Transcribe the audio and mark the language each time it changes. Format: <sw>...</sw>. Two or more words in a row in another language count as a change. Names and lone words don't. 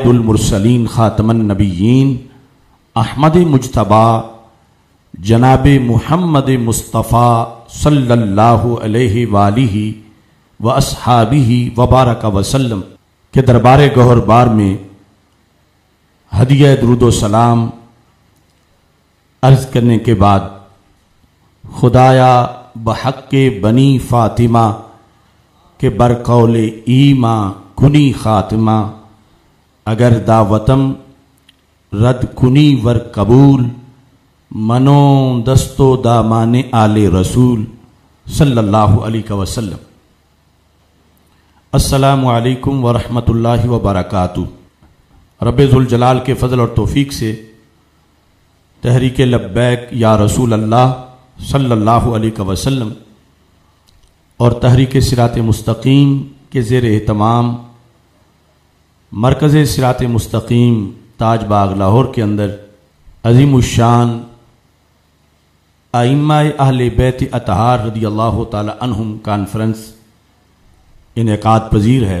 <ar>المرسلین خاتم النبیین احمد مجتبی جناب محمد مصطفیٰ صلی اللہ علیہ وآلہ واصحابہ وبارک وسلم</ar> <ur>کے دربار گوہر بار میں ہدیہ درود و سلام عرض کرنے کے بعد</ur> <fa>خدایا بحق بنی فاطمہ کے برقول ایماں کنی خاتمہ اگر دعوتم رد کنی ور قبول منو دستو دامان آل رسول</fa> <ar>صلی اللہ علیہ وسلم۔ السلام علیکم ورحمۃ اللہ وبرکاتہ۔</ar> <ur>رب ذوالجلال کے فضل اور توفیق سے تحریک لبیک یا رسول اللہ</ur> <ar>صلی اللہ علیہ وسلم</ar> <ur>اور تحریک صراط مستقیم کے زیر اہتمام مرکز صراط مستقیم تاج باغ لاہور کے اندر عظیم الشان ائمہ اہل بیت اطہار</ur> <ar>رضی اللہ تعالی عنہم</ar> <ur>کانفرنس انعقاد پذیر ہے۔</ur>